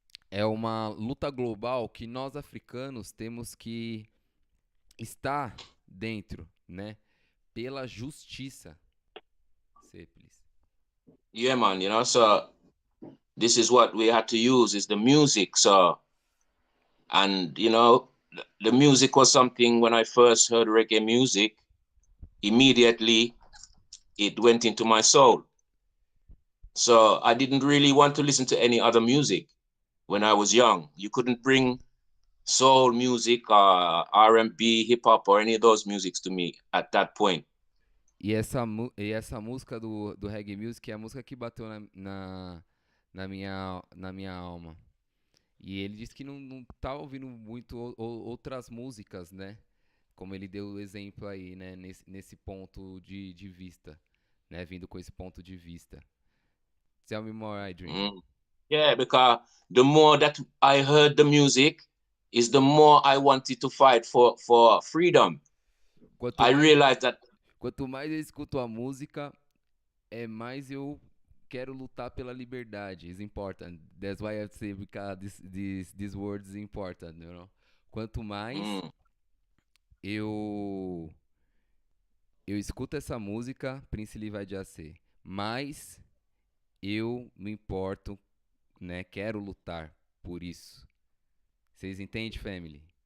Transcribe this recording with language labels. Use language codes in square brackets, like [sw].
[pt] É uma luta global que nós africanos temos que estar dentro, né? Pela justiça. [en] Say, please. Yeah, man, so this is what we had to use is the music. So, and the music was something when I first heard reggae music, immediately it went into my soul. So I didn't really want to listen to any other music when I was young. You couldn't bring soul music, R&B, hip hop, or any of those musics to me at that point. [pt] E essa música do reggae music é a música que bateu na minha alma. E ele disse que não tá ouvindo muito outras músicas, né? Como ele deu o exemplo aí, né? Nesse ponto de vista, né? Vindo com esse ponto de vista. [en] Tell me more, Adrian. Yeah, because the more that I heard the music, is the more I wanted to fight for freedom. I realized that. [pt] Quanto mais eu escuto a música, mais eu quero lutar pela liberdade. [en] It's important. That's why I say because these words is important, you know? [pt] Quanto mais eu escuto essa música, Prince Liv I Jah, mais eu me importo, né? Quero lutar por isso. Vocês entendem, family?